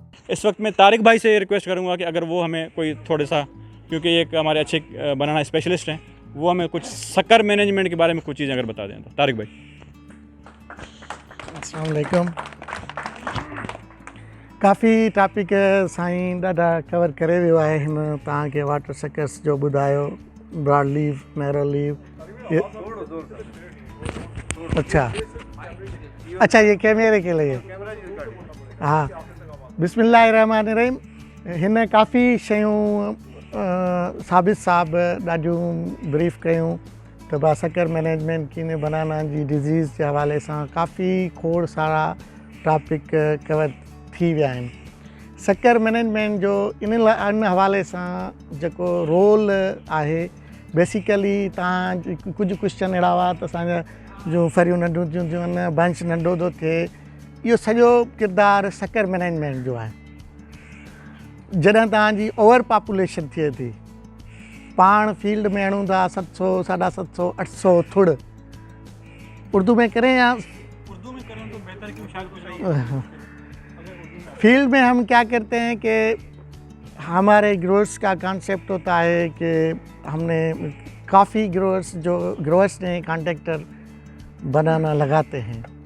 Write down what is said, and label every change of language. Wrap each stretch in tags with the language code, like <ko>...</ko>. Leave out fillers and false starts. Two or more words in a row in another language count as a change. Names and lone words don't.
<ur>اس وقت میں طارق بھائی سے ریکویسٹ کروں گا کہ اگر وہ ہمیں کوئی تھوڑا سا، کیونکہ ایک ہمارے اچھے</ur> <en>banana specialist</en> <ur>ہیں، وہ ہمیں کچھ</ur> <en>sucker management</en> <ur>کے بارے میں کچھ چیزیں اگر بتا دیں تو. طارق بھائی.</ur> <ar>السلام عليكم.</ar> <sd>काफ़ी टॉपिक साईं ॾाढा कवर करे वियो आहे हिन तव्हांखे</sd> <en>water suckers</en> <sd>जो ॿुधायो,</sd> <en>Broad leaf, narrow leaf.</en> <ur>اچھا یہ کیمرے کے لیے.</ur> <ar>ہاں، بسم الله الرحمن الرحيم.</ar> <sd>हिन काफ़ी शयूं साबित साहब ॾाढियूं ब्रीफ कयूं त बा</sd> <en>sucker management</en> <sd>कीअं बनाना जी डिज़ीज़ जे हवाले सां काफ़ी खोड़ सारा टॉपिक कवर थी विया आहिनि।</sd> <en>sucker management</en> <sd>जो इन हवाले सां जेको रोल आहे, बेसिकली तव्हां कुझु क्वेश्चन अहिड़ा हुआ त असांजा जो फरियूं नंढियूं थियूं आहिनि, बंच नंढो थो थिए, इहो सॼो किरदारु</sd> <en>sucker management</en> <sd>जो आहे। जॾहिं तव्हांजी</sd> <en>over population</en> <sd>थिए थी, पाण फील्ड में हणूं था 700, 750, 800 थुड़,</sd> <ur>اردو میں کریں یا اردو میں کریں تو بہتر، کیوں شاید کچھ فیلڈ میں ہم کیا کرتے ہیں کہ ہمارے گروورز کا کانسیپٹ ہوتا ہے کہ ہم نے کافی گروورز نے</ur> <en>contractor banana</en> <ur>لگاتے ہیں.</ur>